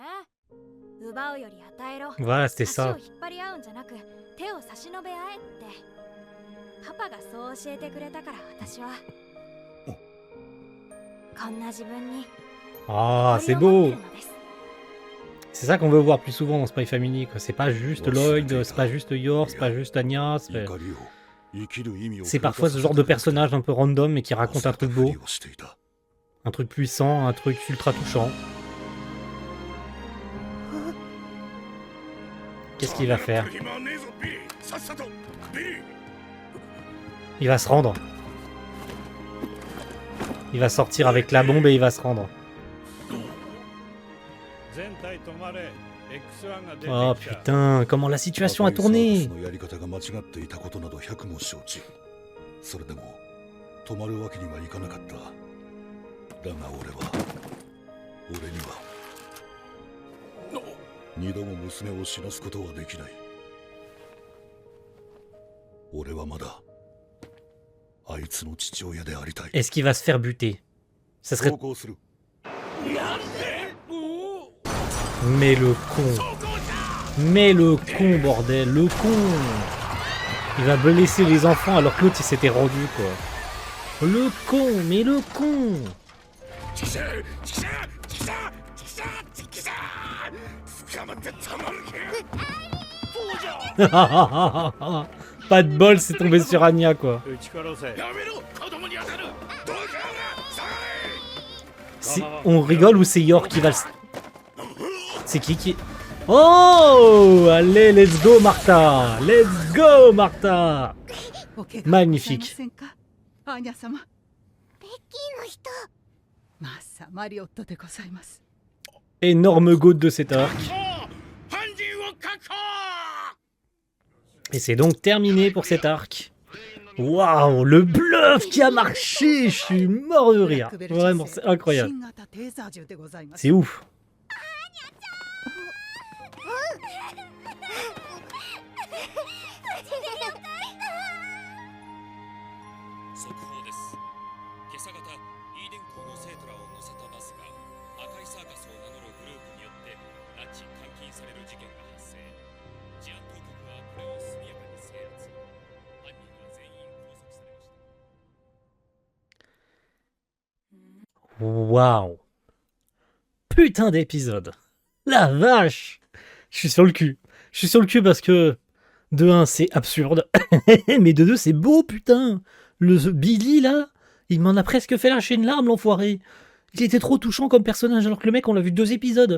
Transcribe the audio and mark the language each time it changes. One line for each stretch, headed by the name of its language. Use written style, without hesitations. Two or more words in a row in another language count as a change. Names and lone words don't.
Japanese: 奪うより与えろ。
French: Voilà, c'était
Japanese: 足を
French: ça.
Japanese: 引っ張り合うんじゃなく手を差し伸べ合えって。パパがそう教えてくれたから私は。こんな自分に。
French: Ah, c'est beau. C'est ça qu'on veut voir plus souvent dans Spy Family, quoi. C'est pas juste Lloyd, c'est pas juste Yor, c'est pas juste Anya. C'est parfois ce genre de personnage un peu random mais qui raconte un truc beau. Un truc puissant, un truc ultra touchant. Qu'est-ce qu'il va faire? Il va se rendre. Il va sortir avec la bombe et il va se rendre. Oh putain, comment la situation a tourné!
Japanese: それでも止まるわけにはいかなかった。だが俺には二度も娘を死なすことはできない。俺はまだあいつの父親でありたい。
French: Est-ce qu'il va se faire buter? Ça serait... Mais le con. Mais le con, bordel, le con. Il va blesser les enfants alors que l'autre il s'était rendu, quoi. Le con, mais le con. Pas de bol, c'est tombé sur Anya, quoi. On rigole ou c'est Yor qui va le... C'est qui... Oh! Allez,
English: let's go, Martha! Let's go, Martha!
French: Magnifique.
Japanese: アーニャ様。ベッキーの人。マッサマリオットでございます。
French: Énorme goût de cet arc. Et c'est donc terminé pour cet arc. Waouh, le bluff qui a marché! Je suis mort de rire. Vraiment, c'est incroyable. C'est ouf.
Japanese: 速報です。今朝方、イーデン校の生徒らを乗せたバスが赤いサーカスを名乗るグループによって拉致監禁される事件が発生。治安当局はこれを速やかに制圧。犯人は全員拘束されました。
French: Waouh. Putain d'épisode. La vache. Je suis sur le cul. Je suis sur le cul parce que de 1 c'est absurde. Mais de 2 c'est beau, putain. Le Billy là, il m'en a presque fait lâcher une larme, l'enfoiré. Il était trop touchant comme personnage alors que le mec on l'a vu 2 épisodes.